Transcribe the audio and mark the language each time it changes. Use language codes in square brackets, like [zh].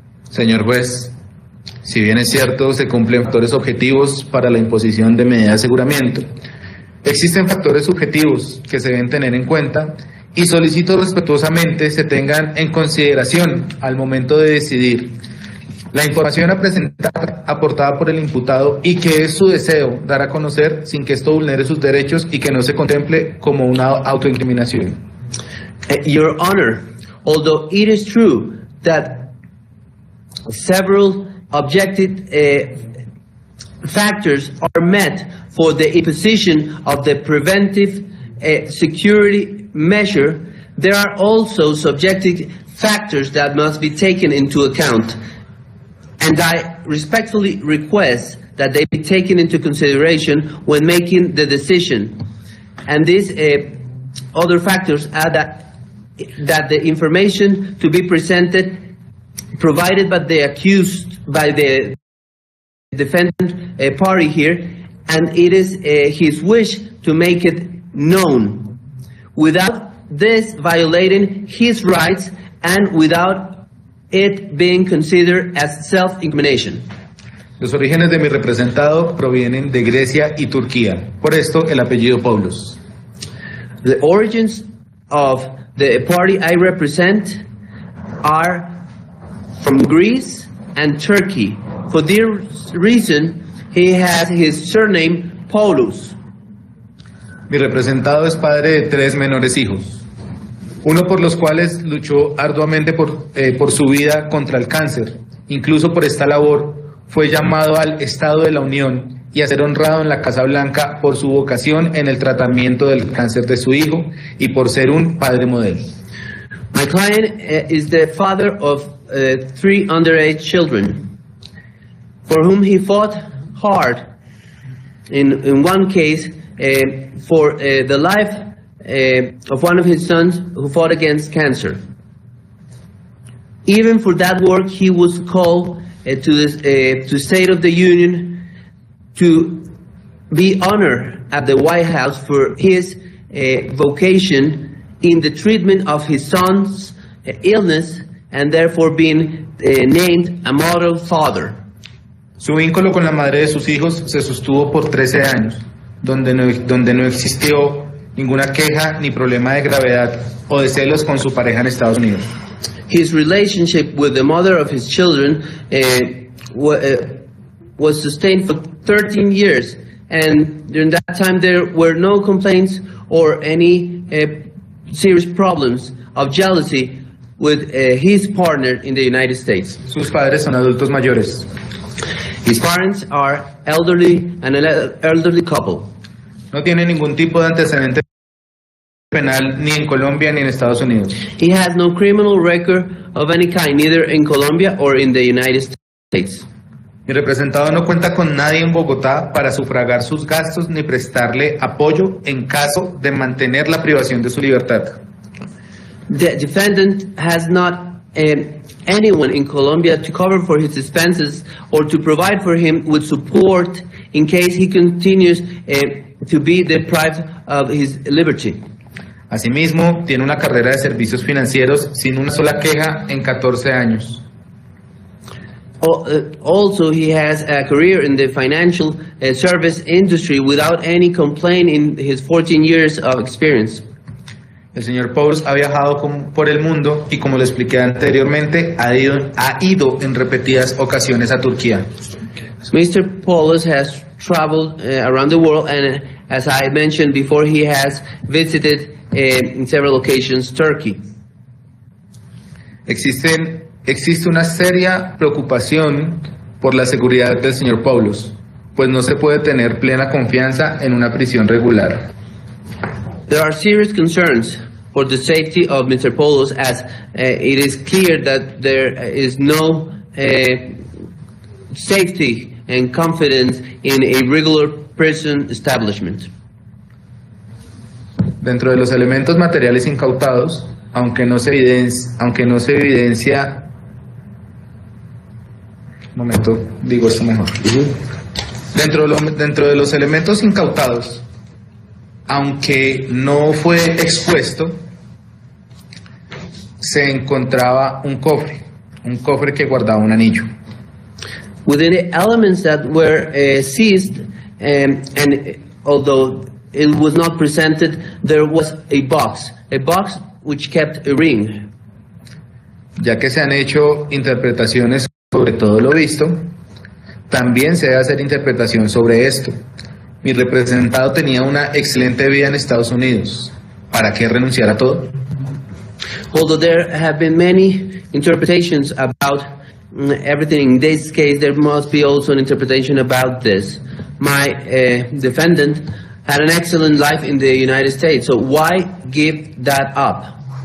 [es] Señor juez, si bien es cierto, se cumplen factores objetivos para la imposición de medidas de aseguramiento, existen factores subjetivos que se deben tener en cuenta y solicito respetuosamente se tengan en consideración al momento de decidir la información a presentar aportada por el imputado y que es su deseo dar a conocer sin que esto vulnere sus derechos y que no se contemple como una autoincriminación. [en] Your Honor, although it is true that several objective factors are met for the imposition of the preventive security measure, there are also subjective factors that must be taken into account. And I respectfully request that they be taken into consideration when making the decision. And these other factors are that the information to be presented, provided by the accused, by the defendant party here, and it is his wish to make it known, without this violating his rights and without it being considered as self-incrimination. [es] Los orígenes de mi representado provienen de Grecia y Turquía, por esto el apellido Poulos. [en] The origins of the party I represent are from Greece and Turkey. For this reason, he has his surname Poulos. [es] Mi representado es padre de 3 menores hijos, uno por los cuales luchó arduamente por su vida contra el cáncer. Incluso por esta labor fue llamado al Estado de la Unión y a ser honrado en la Casa Blanca por su vocación en el tratamiento del cáncer de su hijo y por ser un padre modelo. [en] My client is the father of 3 underage children, for whom he fought hard. In one case, for the life of one of his sons who fought against cancer. Even for that work, he was called to State of the Union to be honored at the White House for his vocation in the treatment of his son's illness, and therefore being named a model father. [es] Su vínculo con la madre de sus hijos se sostuvo por 13 años, donde no existió ninguna queja ni problema de gravedad o de celos con su pareja en Estados Unidos. [en] His relationship with the mother of his children was sustained for 13 years, and during that time there were no complaints or any serious problems of jealousy with his partner in the United States. [es] Sus padres son adultos mayores. [en] His parents are elderly and an elderly couple. [es] No tiene ningún tipo de antecedente penal ni en Colombia ni en Estados Unidos. [en] He has no criminal record of any kind, neither in Colombia or in the United States. [es] Mi representado no cuenta con nadie en Bogotá para sufragar sus gastos ni prestarle apoyo en caso de mantener la privación de su libertad. [en] The defendant has not anyone in Colombia to cover for his expenses or to provide for him with support in case he continues to be deprived of his liberty. [es] Asimismo, tiene una carrera de servicios financieros sin una sola queja en 14 años. [en] Also, he has a career in the financial service industry without any complaint in his 14 years of experience. [es] El señor Poulos ha viajado por el mundo y, como le expliqué anteriormente, ha ido en repetidas ocasiones a Turquía. [en] Mr. Poulos has traveled around the world, and as I mentioned before, he has visited in several occasions Turkey. [es] Existe una seria preocupación por la seguridad del señor Poulos, pues no se puede tener plena confianza en una prisión regular. [en] There are serious concerns for the safety of Mr. Poulos, as it is clear that there is no safety and confidence in a regular prison establishment. [es] Dentro de los elementos materiales incautados, aunque no se evidencia, un momento, digo esto mejor. Dentro de los elementos incautados, aunque no fue expuesto, se encontraba un cofre que guardaba un anillo. [en] Within the elements that were seized, and although it was not presented, there was a box which kept a ring. [es] Ya que se han hecho interpretaciones sobre todo lo visto, también se debe hacer interpretación sobre esto. Mi representado tenía una excelente vida en Estados Unidos. ¿Para qué renunciar a todo? [en] Although there have been many interpretations about everything, in this case there must be also an interpretation about this. My defendant had an excellent life in the United States, so why give that up?